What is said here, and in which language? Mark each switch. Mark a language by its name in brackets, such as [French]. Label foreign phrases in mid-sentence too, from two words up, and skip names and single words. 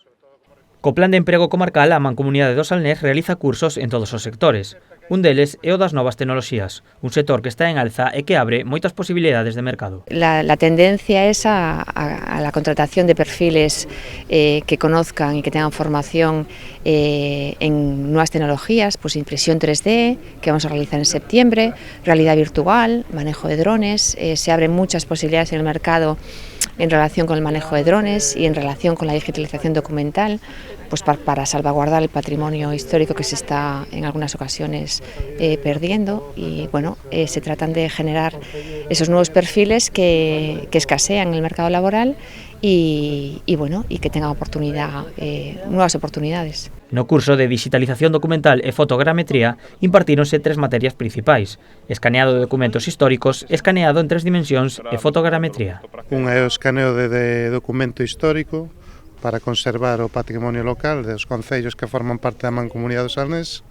[Galician] Co Plan de Emprego Comarcal, a Mancomunidade do Salnés realiza cursos en todos os sectores. Un deles é o das novas tecnoloxías, un sector que está en alza e que abre moitas posibilidades de mercado. [Spanish] La tendencia es a la contratación de perfiles que conozcan y que tengan formación en nuevas tecnologías, pues impresión 3D, que vamos a realizar en septiembre, realidad virtual, manejo de drones. Se abren muchas posibilidades en el mercado en relación con el manejo de drones y en relación con la digitalización documental, pues para salvaguardar el patrimonio histórico que se está en algunas ocasiones perdiendo. Y bueno, se tratan de generar esos nuevos perfiles que escasean en el mercado laboral y que tengan nuevas oportunidades. [Galician] No curso de Digitalización Documental e Fotogrametría impartíronse 3 materias principais: escaneado de documentos históricos, escaneado en 3 dimensións e fotogrametría. Un é o escaneo de documento histórico para conservar o patrimonio local dos concellos que forman parte da Mancomunidade do Salnés.